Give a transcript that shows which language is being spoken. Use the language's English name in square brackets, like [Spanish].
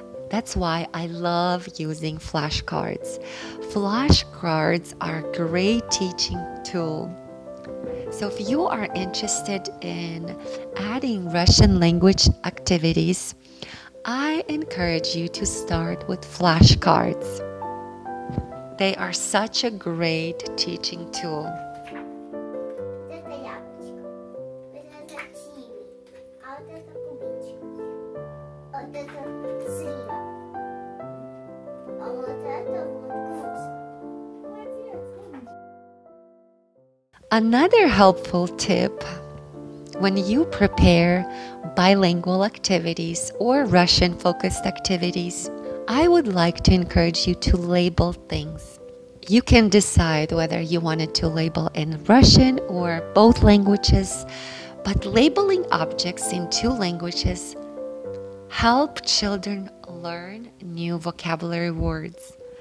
[English] That's why I love using flashcards. Flashcards are a great teaching tool. So if you are interested in adding Russian language activities, I encourage you to start with flashcards. They are such a great teaching tool. [Russian] Это яблочко, вот это киви, а вот это клубничка, вот это слива, а вот это вот груша. Молодец, умничка. [English] Another helpful tip when you prepare bilingual activities or Russian-focused activities, I would like to encourage you to label things. You can decide whether you wanted to label in Russian or both languages, but labeling objects in two languages help children learn new vocabulary words.